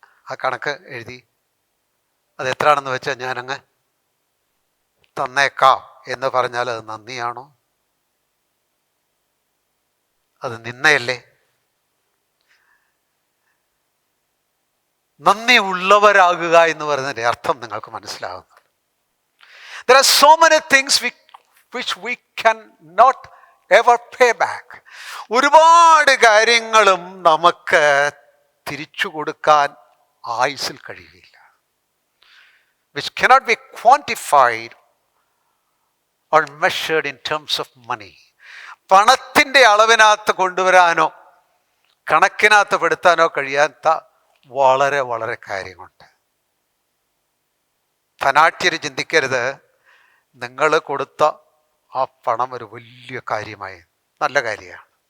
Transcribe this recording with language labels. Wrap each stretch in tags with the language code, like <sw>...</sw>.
<ml>ആ കണക്ക് എഴുതി അത് എത്രയാണെന്ന് വെച്ചാൽ ഞാനങ്ങ് തന്നേക്കാം എന്ന് പറഞ്ഞാൽ അത് നന്ദിയാണോ? അത് നിന്നയല്ലേ? നന്ദി ഉള്ളവരാകുക എന്ന് പറയുന്നതിൻ്റെ അർത്ഥം നിങ്ങൾക്ക് മനസ്സിലാകുന്നു.</ml> <en>There are so many things which we cannot ever pay back.</en> <ml>ഒരുപാട് കാര്യങ്ങളും നമുക്ക് തിരിച്ചു കൊടുക്കാൻ ആയുസ്സിൽ കഴിയുകയില്ല.</ml> <en>Which cannot be quantified or measured in terms of money.</en> <ml>പണത്തിൻ്റെ അളവിനകത്ത് കൊണ്ടുവരാനോ കണക്കിനകത്ത് പെടുത്താനോ കഴിയാത്ത വളരെ വളരെ കാര്യമുണ്ട്. ധനാഢ്യർ ചിന്തിക്കരുത് നിങ്ങൾ കൊടുത്ത ആ പണം ഒരു വലിയ കാര്യമായി, നല്ല കാര്യമാണ്.</ml>